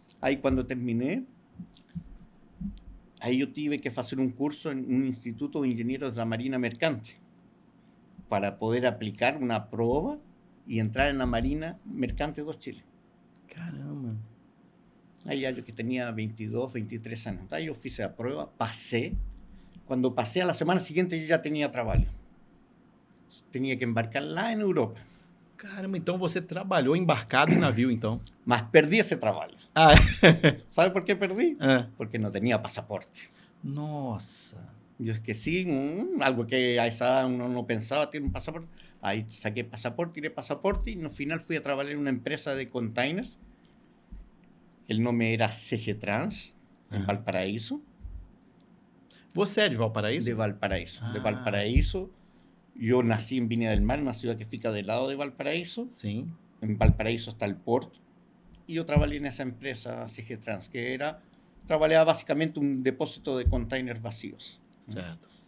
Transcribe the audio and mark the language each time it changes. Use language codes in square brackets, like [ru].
[es] Ahí cuando terminé, ahí yo tuve que hacer un curso en un instituto de ingenieros de la Marina Mercante para poder aplicar una prueba y entrar en la Marina Mercante de Chile. Caramba. Ahí yo que tenía 22, 23 años. Ahí yo hice la prueba, pasé. Cuando pasé a la semana siguiente yo ya tenía trabajo. [pt] Tinha que embarcar lá em Europa. Caramba, então você trabalhou embarcado em navio, então? Mas perdi esse trabalho. Sabe por que perdi? Porque não tinha passaporte. Nossa. Eu esqueci, algo que a essa uno não pensava, ter passaporte. Aí saquei passaporte, tirei passaporte e no final fui a trabalhar em uma empresa de containers. O nome era CG Trans, em Valparaíso. Você é de Valparaíso? De Valparaíso. De Valparaíso. [es] Yo nací en Viña del Mar, una ciudad que [pt] fica [es] del lado de Valparaíso. Sí. En Valparaíso está el puerto. Y yo trabajé en esa empresa CG Trans, que trabajaba básicamente un depósito de containers vacíos. [pt] Certo.